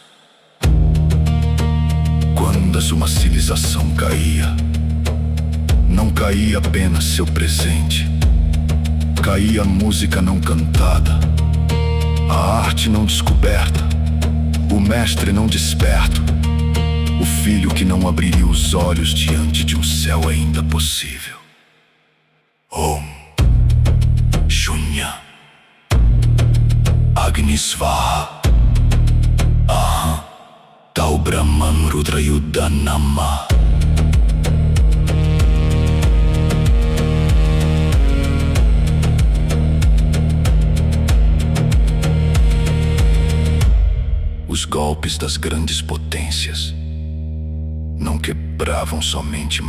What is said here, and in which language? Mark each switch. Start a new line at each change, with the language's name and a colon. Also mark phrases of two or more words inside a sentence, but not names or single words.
Portuguese: Quando uma civilização caía, não caía apenas seu presente, caía a música não cantada, a arte não descoberta, o mestre não desperto, o filho que não abriria os olhos diante de um céu ainda possível.
Sanskrit: ॐ शून्य अग्नि स्वाहा अहं तौ ब्रह्मन् रुद्र युद्ध नाम.
Portuguese: Os golpes das grandes potências não quebravam somente